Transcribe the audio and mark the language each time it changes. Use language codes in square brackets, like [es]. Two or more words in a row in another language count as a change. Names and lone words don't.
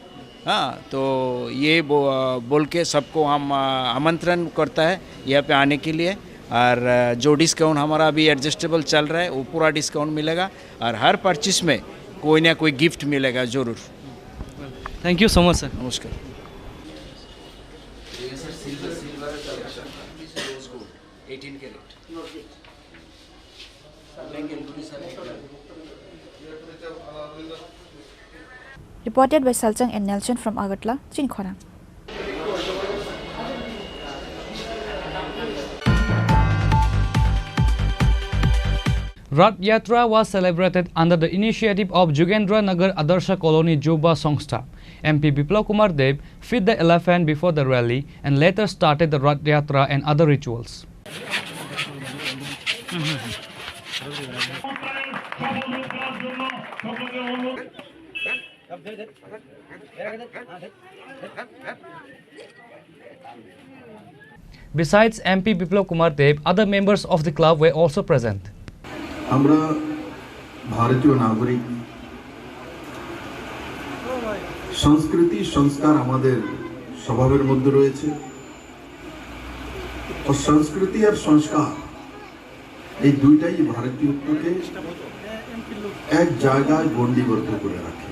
[hi] हाँ, तो ये बोल के सबको हम आमंत्रण करता है यहाँ पे आने के लिए। और जो डिस्काउंट हमारा अभी एडजस्टेबल चल रहा है वो पूरा डिस्काउंट मिलेगा और हर परचेस में कोई ना कोई गिफ्ट मिलेगा ज़रूर। [en] thank you so much sir. [hi] नमस्कार। [en] Reported by Salchang and Nelson from Agartala, Chinkhora. Rath Yatra was celebrated under the initiative of Jugendra Nagar Adarsha Colony Juba Songstha. MP Biplav Kumar Dev fed the elephant before the rally and later started the Rath Yatra and other rituals. Besides MP Biplav Kumar Dev, other members of the club were also present. [bn] আমরা ভারতীয় নাগরিক, সংস্কৃতি সংস্কার আমাদের স্বভাবের মধ্যে রয়েছে। ও সংস্কৃতি আর সংস্কার এই দুইটাই ভারতীয়ত্বকে এক জায়গায় গণ্ডিবদ্ধ করে রাখে।